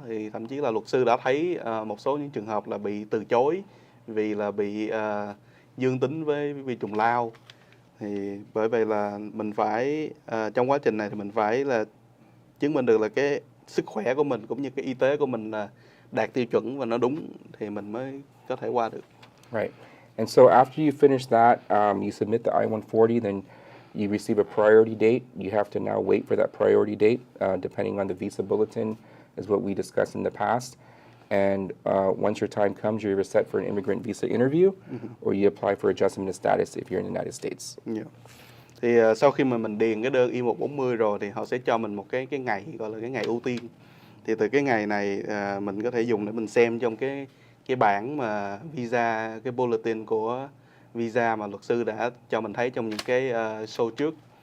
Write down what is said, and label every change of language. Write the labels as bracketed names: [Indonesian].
[Vietnamese] Thì thậm chí là luật sư đã thấy một số những trường hợp là bị từ chối vì là bị dương tính với vi trùng lao. Thì bởi vậy là mình phải trong quá trình này thì mình phải là chứng minh được là cái sức khỏe của mình cũng như cái y tế của mình là đạt tiêu chuẩn và nó đúng thì mình mới có thể qua được. [English] Right. And so after you finish that, you submit the I-140, then you receive a priority date. You have to now wait for that priority date, depending on the visa bulletin, is what we discussed in the past. And once your time comes, you're either set for an immigrant visa interview, or you apply for adjustment of status if you're in the United States. Yeah. [Vietnamese] Thì sau khi mà mình điền cái đơn I-140 rồi thì họ sẽ cho mình một cái ngày gọi là cái ngày ưu tiên. Thì từ cái ngày này mình có thể dùng để mình xem trong cái bảng mà visa, cái bulletin của visa mà luật sư đã cho mình thấy trong những cái show trước.